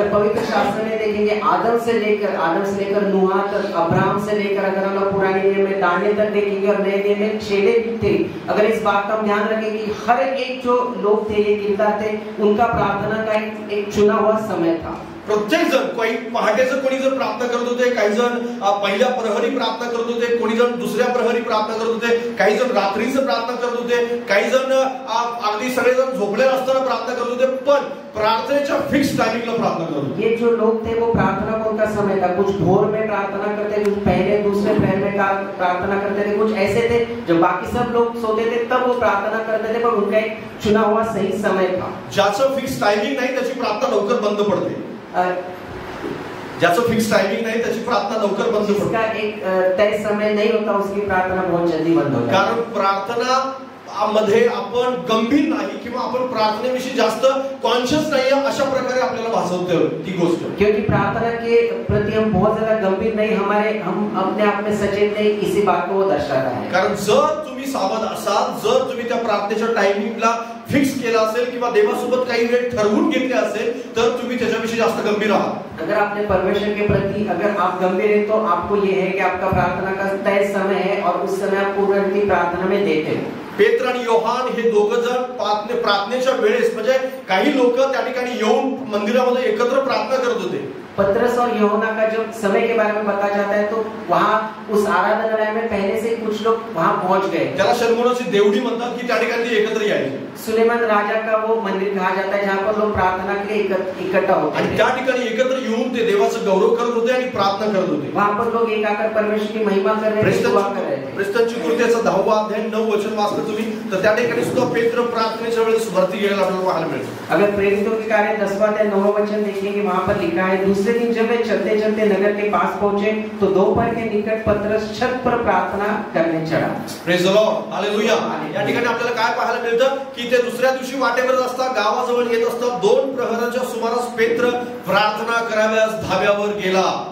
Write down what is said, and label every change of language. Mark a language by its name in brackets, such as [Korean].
[Hindi] अगर पवित्र शास्त्र में देखेंगे आदम से लेकर नूह तक, अब्राहम से लेकर अगर हम पुराने नियम में दानियल तक देखेंगे और नए नियम में चेले भी थे. अगर इस बात का हम ध्यान रखेंगे हर एक जो लोग थे ये थे उनका प्रार्थना का एक चुना हुआ समय था. [Marathi] प्रत्येक जण काही पहाटेचं कोणी जण प्रार्थना करत होते, काही जण पहिल्या प्रहरी प्रार्थना करत होते, कोणी जण दुसऱ्या प्रहरी प्रार्थना करत होते, काही जण रात्रीचं प्रार्थना करत होते, काही जण अगदी सगळेजण झोपलेले असताना प्रार्थना करत होते. पण प्रार्थनेच्या फिक्स टाइमिंगला प्रार्थना करत होते. [Hindi] ये जो लोग थे वो प्रार्थना को उनका समय था. कुछ भोर में प्रार्थना करते, कुछ पहले दूसरे प्रहर में प्रार्थना करते थे, कुछ ऐसे थे जब बाकी सब लोग सोते थे तब वो प्रार्थना करते थे, पर उनका एक चुना हुआ सही समय था. [Marathi] ज्याचं फिक्स टाइमिंग नाही त्याची प्रार्थना लवकर बंद पडते. ज्याचं फिक्स टाइमिंग नाही त्याची प्रार्थना लवकर बंद पडते. [Hindi] जिसका एक तय समय नहीं होता उसकी प्रार्थना बहुत जल्दी बंद होती है. [Marathi] कारण प्रार्थना मध्ये आपण गंभीर नाही किंवा आपण प्रार्थनेविषयी जास्त कॉन्शियस नाही अशा प्रकारे आपल्याला भासवते ती गोष्ट. [Hindi] क्योंकि प्रार्थना के प्रति हम बहुत ज्यादा गंभीर नहीं, हम अपने आप में सचेत नहीं, इसी बात को वो दर्शाता है. [Marathi] कारण जर तुम्ही सावध असाल, जर तुम्ही त्या प्रार्थनेच्या टाइमिंगला फिक्स केला असेल किंवा देवासोबत काही वेळ ठरवून घेतले असेल तर तुम्ही त्याच्याविषयी जास्त गंभीर आहात. [Hindi] अगर आपने परमेश्वर के प्रति अगर आप गंभीर हैं तो आपको ये है कि आपका प्रार्थना का तय समय है और उस समय आप पूर्ण रीति प्रार्थना में देते हैं. [Marathi] पेत्र आणि योहान हे दोघं जण प्रार्थनेच्या वेळेस म्हणजे काही लोक त्या ठिकाणी येऊन मंदिरामध्ये एकत्र प्रार्थना करत होते. [Hindi] पत्रस और यूहन्ना का जब समय के बारे में बताया जाता है तो वहाँ उस आराधनालय में पहले से कुछ लोग वहाँ पहुँच गए. [Marathi] त्याला शलोमोनाची देवडी म्हणतात की त्या ठिकाणी एकत्र यायचे. [Hindi] सुलेमान राजा का वो मंदिर कहा जाता है जहाँ पर लोग प्रार्थना के लिए इकट्ठा होते हैं. [Marathi] आणि त्या ठिकाणी एकत्र येऊन ते देवाचा गौरव करत होते आणि प्रार्थना करत होते. [Hindi] वहाँ पर लोग एक आकर परमेश्वर की महिमा कर रहे थे, दुआ कर रहे थे. [Marathi] प्रेरितांची कृत्याचा 10वा अध्याय 9 वचन वाचलं तुम्ही तर त्या ठिकाणी सुद्धा पेत्र प्रार्थनेच्या वेळेस वरती गेलेला आपल्याला पाहायला मिळतं. [Hindi] अगर प्रेरितों के कार्य 10वां अध्याय 9वां वचन देखेंगे वहाँ पर लिखा है, दूसरे दिन जब वे चलते चलते नगर के पास पहुंचे तो दोपहर के निकट पतरस छत पर प्रार्थना करने चढ़ा. [English] Praise the Lord. Hallelujah. [Marathi] या ठिकाणी आपल्याला काय पाहायला मिळतं की ते दुसऱ्या दिवशी वाटेवर असता गावाजवळ येत असता 2 प्रहराच्या सुमारास पेत्र प्रार्थना कराव्यास धाब्यावर गेला.